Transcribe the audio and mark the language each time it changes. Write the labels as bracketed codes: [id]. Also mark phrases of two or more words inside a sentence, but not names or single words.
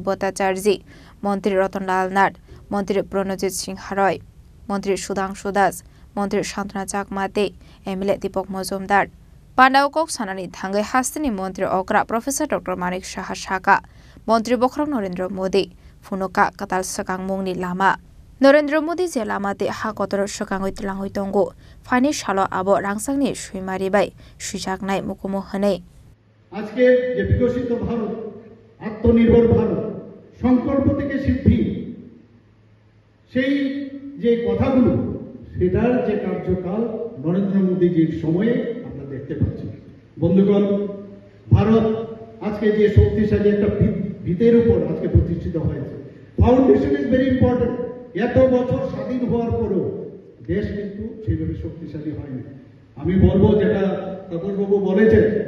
[brx] भट्टाचार्य मन्त्री रतनलाल नाथ मन्त्री प्रणजित सिंह रय मन्त्री सुधांशु दास मन्त्री शान्तना चाकमाते एमएलए दीपक मजुमदार पांडाव कक सानानि थांगै हास्तिनि मन्त्री अकरा प्रोफेसर डक्टर मानिक साहा साका मन्त्री बख्रक नरेन्द्र मोदी फुनुका कताल सकांगमुंगनि लामा नरेन्द्र मोदी जे लामाते हा कतर सकांगै तलांगै तंगो फाइनि सालो आबो रांसांनि सुइमारिबाय सुइजाकनाय मुकुमु हनै [bn] আজকে যে বিকশিত ভারত আত্মনির্ভর ভারত সংকল্প থেকে সিদ্ধি সেই যে কথাগুলো সেটার যে কার্যকাল নরেন্দ্র মোদীজির সময়ে দেখতে পাচ্ছি বন্ধুগণ ভারত আজকে যে শক্তিশালী একটা ভিতের উপর আজকে প্রতিষ্ঠিত হয়েছে [en] foundation is very important [bn] এত বছর স্বাধীন হওয়ার পরেও দেশ কিন্তু সেইভাবে শক্তিশালী হয়নি আমি বলবো যেটা তাপসবাবু বলেছেন